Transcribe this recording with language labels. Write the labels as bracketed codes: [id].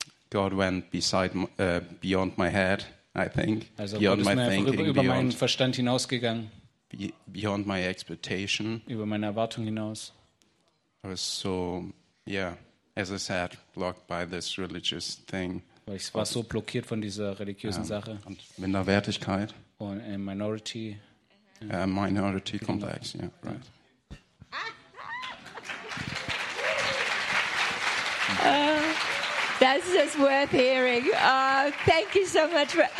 [en] God went beyond my head, I think. [de] Also [en] beyond my thinking, [de] über meinen Verstand hinausgegangen. [en] Beyond my expectation. [de] Über meine Erwartung hinaus. [en] I was so, as I said, blocked by this religious thing. [de] Weil ich war so blockiert von dieser religiösen Sache. Und Minderwertigkeit. Und Minority. [en] Minority complex, yeah, right. That's just worth hearing. Thank you so much.